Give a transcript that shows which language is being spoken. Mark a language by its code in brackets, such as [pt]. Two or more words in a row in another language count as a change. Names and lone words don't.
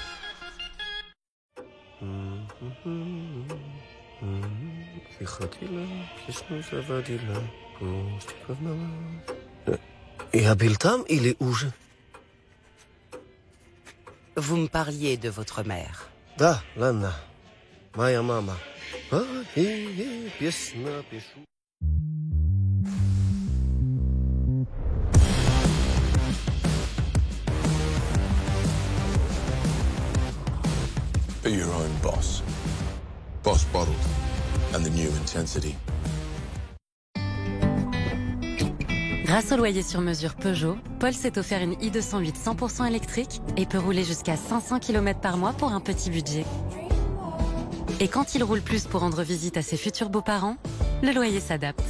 [fr] Et Abiltam, il est où? Vous me parliez de votre mère. Da, Lana. Moja mama. Piesna piešu. [en] Be your own boss. Boss Bottled and the new intensity. [fr] Grâce au loyer sur mesure Peugeot, Paul s'est offert une i208 100% électrique et peut rouler jusqu'à 500 km par mois pour un petit budget. Et quand il roule plus pour rendre visite à ses futurs beaux-parents, le loyer s'adapte.